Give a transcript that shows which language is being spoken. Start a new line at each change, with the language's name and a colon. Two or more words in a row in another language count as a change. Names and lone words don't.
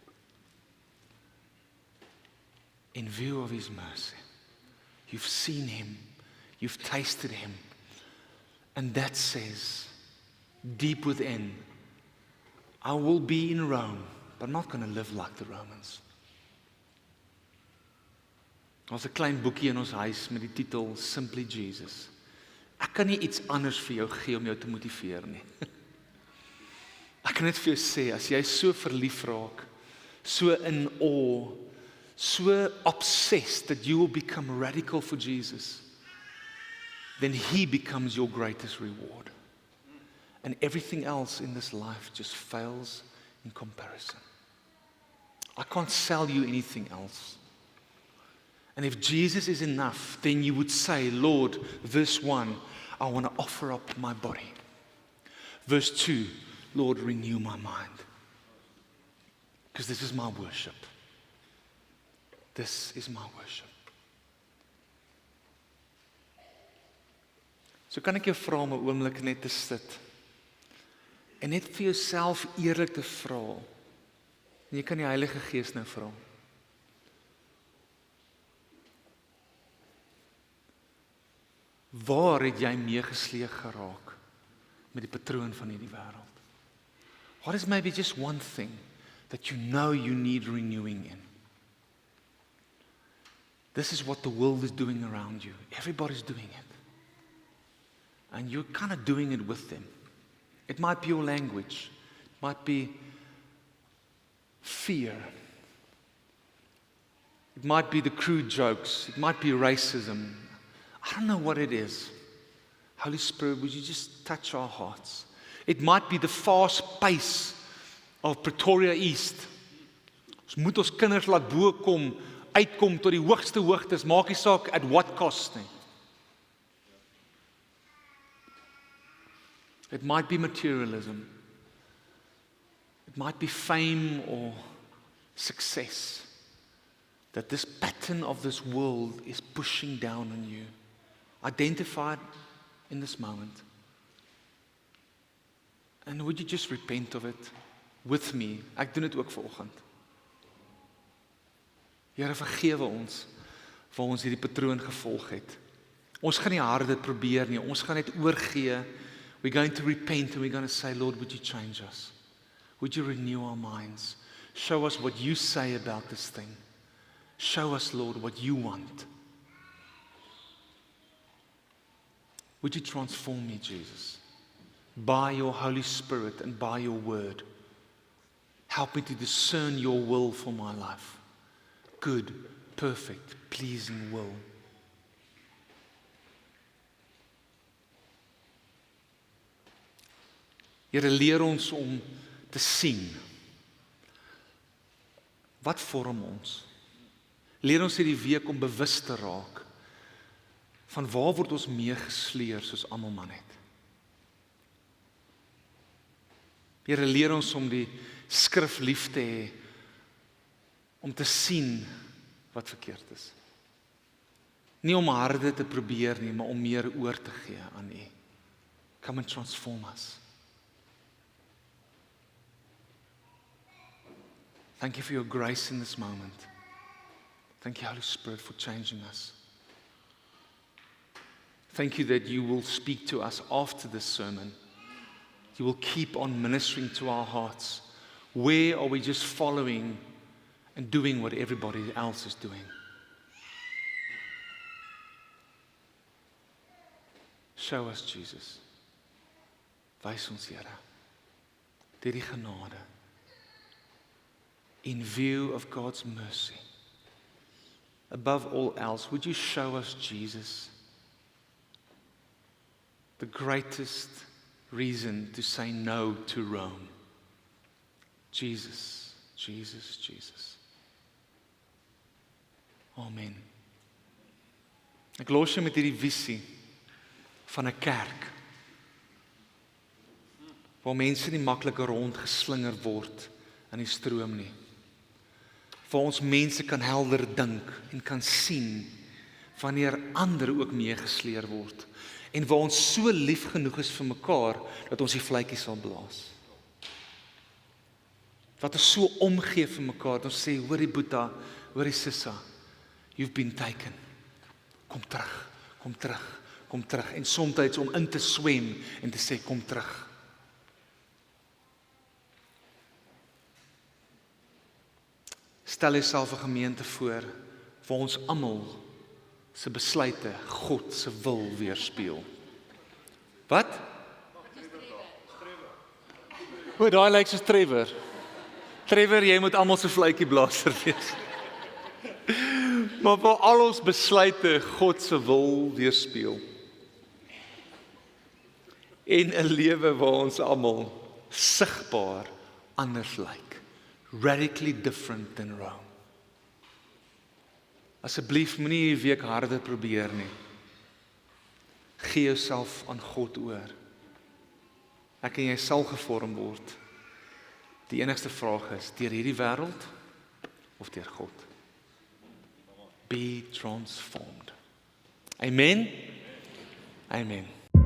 English: In view of His mercy, you've seen Him, you've tasted Him, and that says, deep within, I will be in Rome, but I'm not going to live like the Romans.
Afrikaans: Daar's 'n klein boekie in ons huis met die titel Simply Jesus. Ek kan nie iets anders vir jou gee om jou te motiveer nie. Ek kan net vir jou sê, as jy so verlief raak,
English: so in awe, so obsessed that you will become radical for Jesus, then He becomes your greatest reward. And everything else in this life just fails in comparison. I can't sell you anything else. And if Jesus is enough, then you would say, Lord, verse 1, I want to offer up my body. Verse 2, Lord, renew my mind. Because this is my worship. This is my worship.
Afrikaans: So kan ek jou vra om 'n oomblik net te sit en net vir jouself eerlik te vra. En jy kan die Heilige Gees nou vra. Waar het jy meegesleep geraak met die patroon van hierdie wêreld?
English: What is maybe just one thing that you know you need renewing in? This is what the world is doing around you. Everybody's doing it. And you're kind of doing it with them. It might be your language. It might be fear. It might be the crude jokes. It might be racism. I don't know what it is. Holy Spirit, would you just touch our hearts? It might be the fast pace of Pretoria East.
Afrikaans: Ons moet ons kinders laat bo kom, uitkom tot die hoogste hoogtes, maak nie saak
English: at what cost
Afrikaans: nie.
English: It might be materialism. It might be fame or success. That this pattern of this world is pushing down on you. Identify it in this moment. And would you just repent of it with me?
Afrikaans: Ek doen dit ook vanoggend. Here, vergewe ons waar ons hierdie patroon gevolg het. Ons gaan nie harde probeer nie, ons gaan net oorgee.
English: We're going to repent and we're going to say, Lord, would you change us? Would you renew our minds? Show us what you say about this thing. Show us, Lord, what you want. Would you transform me, Jesus, by your Holy Spirit and by your word? Help me to discern your will for my life. Good, perfect, pleasing will.
Afrikaans: Here, leer ons om te sien. Wat vorm ons? Leer ons hierdie week om bewus te raak van waar word ons meegesleer soos almal maar net. Here, leer ons om die skrif lief te hê, om te sien wat verkeerd is. Nie om harde te probeer nie, maar om meer oor te gee aan U.
English: Come and transform us. Thank you for your grace in this moment. Thank you, Holy Spirit, for changing us. Thank you that you will speak to us after this sermon. You will keep on ministering to our hearts. Where are we just following and doing what everybody else is doing? Show us, Jesus.
Afrikaans: Wys ons, Here, deur die genade.
English: In view of God's mercy. Above all else, would you show us Jesus, the greatest reason to say no to Rome? Jesus, Jesus, Jesus. Amen.
Afrikaans: Ek los jy met hierdie visie van 'n kerk waar mense nie maklik rondgeslinger word in die stroom nie. Waar ons mense kan helder dink en kan sien wanneer ander ook meegesleer word. En waar ons so lief genoeg is vir mekaar dat ons die vletjies sal blaas. Wat ons so omgee vir mekaar dat ons sê, hoorie Boeta, hoorie Sissa,
English: you've been taken.
Afrikaans: Kom terug, kom terug, kom terug. En soms om in te swem en te sê, kom terug. Stel jouself 'n gemeente voor waar ons almal se besluite God se wil weerspieël. Wat? Hoe daai lyk soos Trevor. Trevor, jy moet almal se vletjie blaaser wees. Maar waar al ons besluite God se wil weerspieël. En 'n lewe waar ons almal sigbaar anders lyk.
English: Radically different than Rome.
Afrikaans: Asseblief moenie hierdie week harder probeer nie. Gee jouself aan God oor. Ek en jy sal gevorm word. Die enigste vraag is, deur hierdie wêreld of deur God?
English: Be transformed. Amen. Amen.